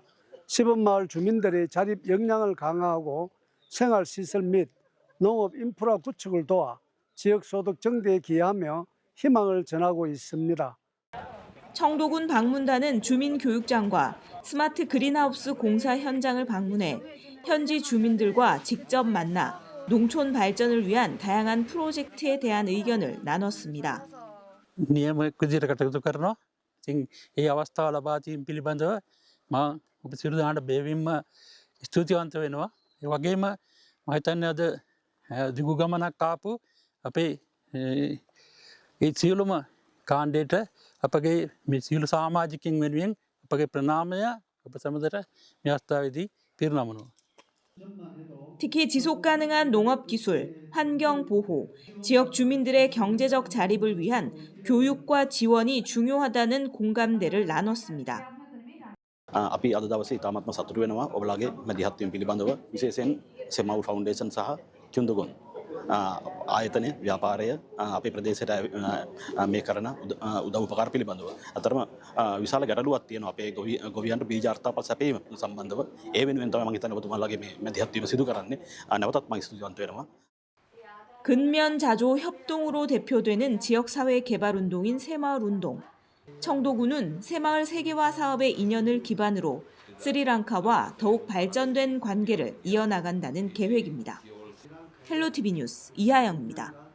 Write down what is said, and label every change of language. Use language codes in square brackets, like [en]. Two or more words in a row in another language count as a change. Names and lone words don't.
[ko] 시범마을 주민들의 자립 역량을 강화하고 생활시설 및 농업 인프라 구축을 도와 지역 소득 증대에 기여하며 희망을 전하고 있습니다. 청도군 방문단은 주민교육장과 스마트 그린하우스 공사 현장을 방문해 현지 주민들과 직접 만나 농촌 발전을 위한 다양한 프로젝트에 대한 의견을 나눴습니다. [si] නියම කුදියට කටයුතු කරනවා. ඉතින් ඒ අවස්ථාව ලබා දීම පිළිබඳව මම ඔබ සියලු දෙනාට බෙහෙවින්ම ස්තුතිවන්ත වෙනවා. ඒ වගේම මම හිතන්නේ අද දිගු ගමනක් ආපු අපේ ඒ සියලුම කාණ්ඩයට අපගේ මේ සියලු සමාජිකින් වෙනුවෙන් අපගේ ප්‍රණාමය ඔබ සමගට මේ අවස්ථාවේදී පිරිනමනවා. [ko] 특히 지속가능한 농업기술, 환경보호, 지역 주민들의 경제적 자립을 위한 교육과 지원이 중요하다는 공감대를 나눴습니다. [si] අපි අද දවසේ ඉතාමත්ම සතුටු වෙනවා ඔබලාගේ මැදිහත්වීම පිළිබඳව විශේෂයෙන් සෙමවුල් ෆවුන්ඩේෂන් සහ කිඳුගොන් ආයතනය ව්‍යාපාරය අපේ ප්‍රදේශයට මේ කරන උදව් උපකාර පිළිබඳව අතරම විශාල ගැටලුවක් තියෙනවා අපේ ගොවියන්ට බීජ අර්ථාපල් සැපීම සම්බන්ධව ඒ වෙනුවෙන් තමයි මම හිතන්නේ ඔබතුමාලාගේ මේ මැදිහත්වීම සිදු කරන්නේ නැවතත් මම ස්තුතිවන්ත වෙනවා. [ko] 근면자조 협동으로 대표되는 지역사회 개발운동인 새마을운동. 청도군은 새마을 세계화 사업의 인연을 기반으로 스리랑카와 더욱 발전된 관계를 이어나간다는 계획입니다. 헬로티비 뉴스 이하영입니다.